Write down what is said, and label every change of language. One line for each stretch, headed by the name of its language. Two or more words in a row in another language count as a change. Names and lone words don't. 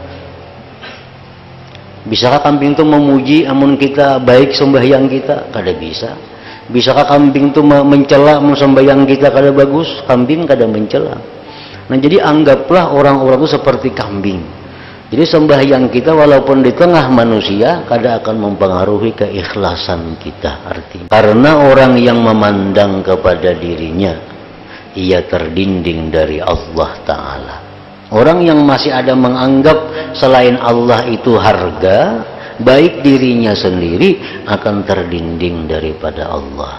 Indonesian: Bisakah kambing itu memuji amun kita baik sembahyang kita?
Banjar: Kada bisa.
Indonesian: Bisakah kambing itu mencela amun sembahyang kita kada bagus?
Banjar: Kambing kada mencela.
Indonesian: Nah, jadi anggaplah orang-orang itu seperti kambing. Jadi sembahyang kita walaupun di tengah manusia kada akan mempengaruhi keikhlasan kita artinya. Karena orang yang memandang kepada dirinya, ia terdinding dari Allah Ta'ala. Orang yang masih ada menganggap selain Allah itu harga, baik dirinya sendiri akan terdinding daripada Allah.